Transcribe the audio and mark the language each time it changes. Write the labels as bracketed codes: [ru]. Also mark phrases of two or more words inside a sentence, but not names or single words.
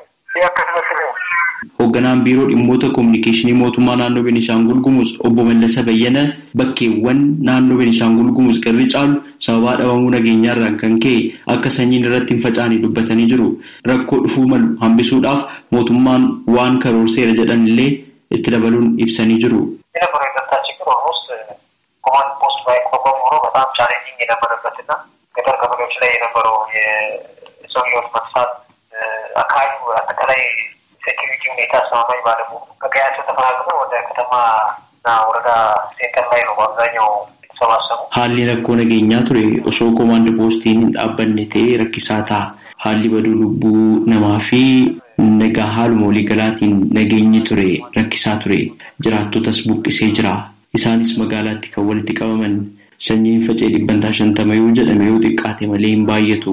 [om] Hoogganaan biiroo dhimmoota kominikeeshinii mootummaa naannoo Beenishaangul Gumuz obbo Mallasa Bayyana bakkeewwan naannoo Beenishaangul Gumuz garri caalu sababa dhabamuu nageenyaa irraan kan ka'e akka sanyiin irratti hin facaane dubbatanii jiru. Rakkoo dhufuu malu hambisuudhaaf mootummaan waan karoorseera jedhan illee itti dabaluun ibsanii jiru. [am] ሴኪሪቲ ሁኔታ አስተማማኝ ባለሙ ከቀያቸው ተፈናቅለው ወደ ከተማና ወረዳ ሴንተር ላይ ነው በአብዛኛው የተሰባሰቡ። [om] Haalli rakkoo nageenyaa ture osoo koomaandi poostiin hin dhaabbanne ta'ee rakkisaa ta'a. Haalli baduu lubbuu namaa fi nagaa haaluma waliigalaatiin nageenyi ture rakkisaa ture jiraattotas buqqisee jira. Isaanis magaalaatti kan walitti qabaman sanyiin facee 150 yoo jedhame yoo xiqqaate malee hin baay'atu.